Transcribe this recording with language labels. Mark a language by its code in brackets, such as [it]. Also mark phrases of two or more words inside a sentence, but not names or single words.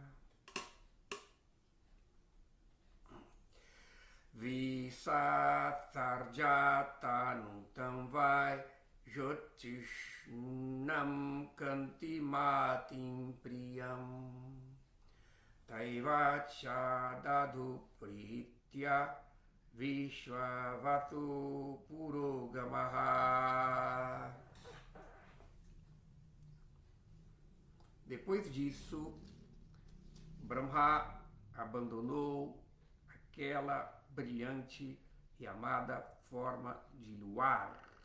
[sa] विससर्ज तनुं तां वै ज्योत्स्नां कान्तिमतीं प्रियाम् त एव चाददुः प्रीत्या विश्वावसुपुरोगमाः. [pt] Depois disso, Brahma abandonou aquela brilhante e amada forma de luar.